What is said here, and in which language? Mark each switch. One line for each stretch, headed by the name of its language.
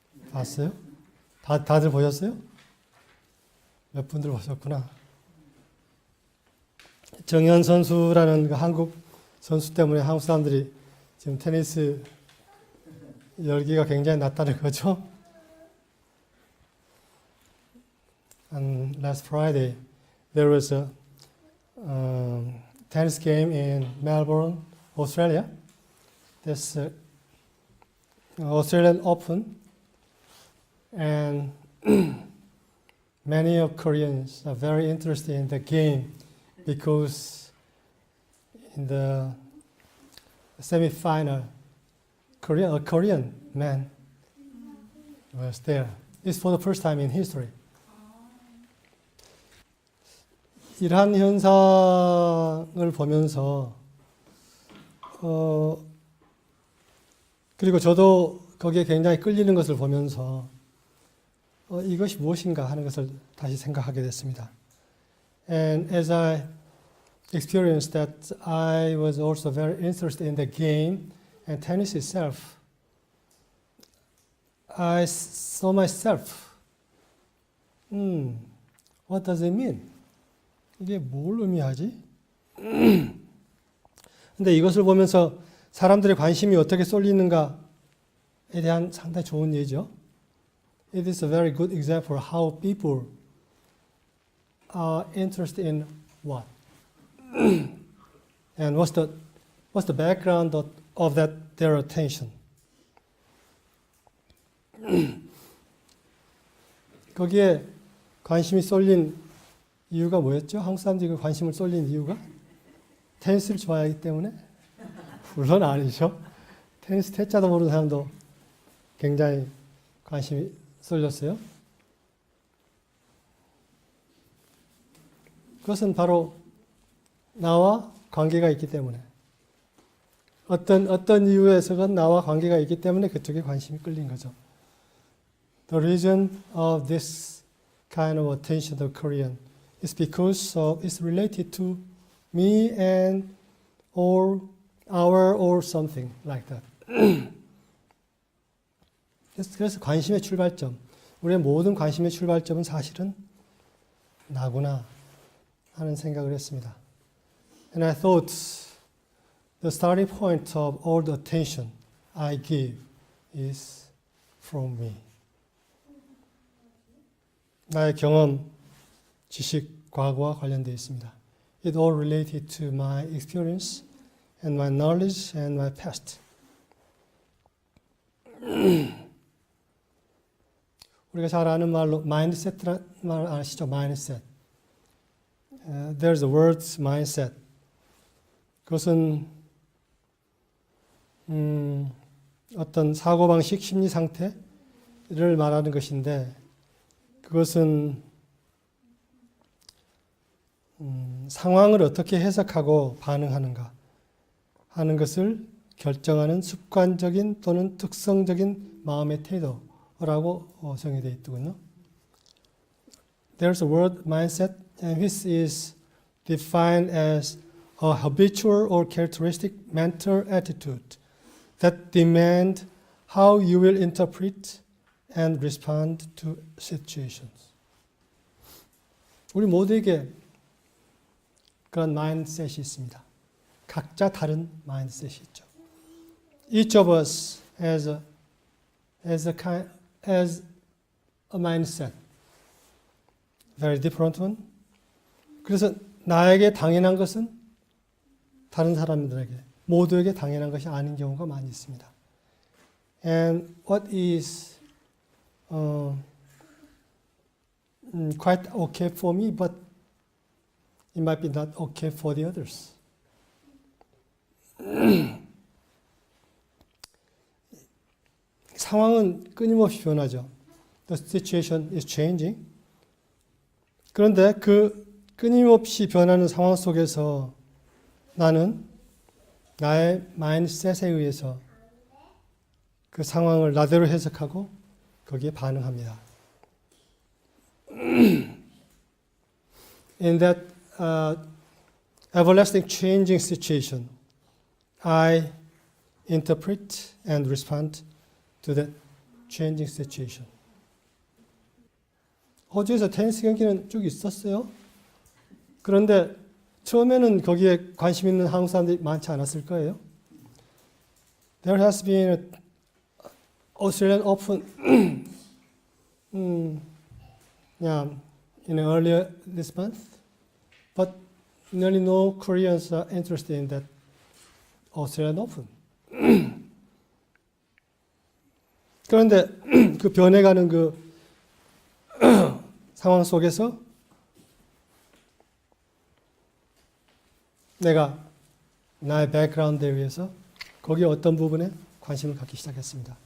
Korean: 봤어요? 다들 보셨어요? 몇 분들 보셨구나. 정현 선수라는 그 한국 선수 때문에 한국 사람들이 지금 테니스 열기가 굉장히 낮다는 거죠.
English: And last Friday, there was a tennis game in Melbourne, Australia. That's Australian Open, and many of Koreans are very interested in the game because in the semi-final, a Korean man was there. It's for the first time in history.
Korean: 이러한 현상을 보면서 그리고 저도 거기에 굉장히 끌리는 것을 보면서 이것이 무엇인가 하는 것을 다시 생각하게 됐습니다.
English: And as I experienced that, I was also very interested in the game and tennis itself. I saw myself. What does it mean?
Korean: 이게 뭘 의미하지? 근데 이것을 보면서 사람들의 관심이 어떻게 쏠리는가에 대한 상당히 좋은 예죠.
English: It is a very good example how people are interested in what, and what's the background of that their attention.
Korean: 거기에 관심이 쏠린 이유가 뭐였죠? 한국 사람들이 관심을 쏠린 이유가 테니스를 좋아하기 때문에? 물론 아니죠. 테니스 태자도 모르는 사람도 굉장히 관심이 쏠렸어요. 그것은 바로 나와 관계가 있기 때문에 어떤 이유에서건 나와 관계가 있기 때문에 그쪽에 관심이 끌린 거죠.
English: The reason of this kind of attention to Korean is because it's related to me and or our or something like that.
Korean: 그래서 관심의 출발점, 우리의 모든 관심의 출발점은 사실은 나구나 하는 생각을 했습니다.
English: And I thought the starting point of all the attention I give is from me.
Korean: 나의 경험, 지식, 과거와 관련되어 있습니다.
English: It all related to my experience and my knowledge and my past.
Korean: 우리가 잘 아는 말로 mindset라는 말 아시죠?
English: mindset. There's a word mindset.
Korean: 그것은 어떤 사고방식, 심리 상태를 말하는 것인데 그것은 상황을 어떻게 해석하고 반응하는가 하는 것을 결정하는 습관적인 또는 특성적인 마음의 태도라고 정의되어 있더군요.
English: There's a word mindset, and this is defined as a habitual or characteristic mental attitude that demand how you will interpret and respond to situations.
Korean: 우리 모두에게 그런 마인드셋이 있습니다. 각자 다른 마인드셋이 있죠.
English: Each of us has a mindset, very different one.
Korean: 그래서 나에게 당연한 것은 다른 사람들에게 모두에게 당연한 것이 아닌 경우가 많이 있습니다.
English: And what is quite okay for me, but it might be not okay for the others.
Korean: 상황은 끊임없이 변하죠.
English: The situation is changing.
Korean: 그런데 그 끊임없이 변하는 상황 속에서 나는 나의 마인드셋에 의해서 그 상황을 나대로 해석하고 거기에 반응합니다.
English: in that everlasting changing situation, I interpret and respond to that changing situation.
Korean: 호주에서 테니스 경기는 쭉 있었어요. 그런데 처음에는 거기에 관심 있는 한국 사람들이 많지 않았을 거예요.
English: There has been an Australian Open in earlier this month, but nearly no Koreans are interested in that Australian Open.
Korean: 그런데 그 변해가는 그 상황 속에서 내가 나의 백그라운드에 의해서 거기에 어떤 부분에 관심을 갖기 시작했습니다.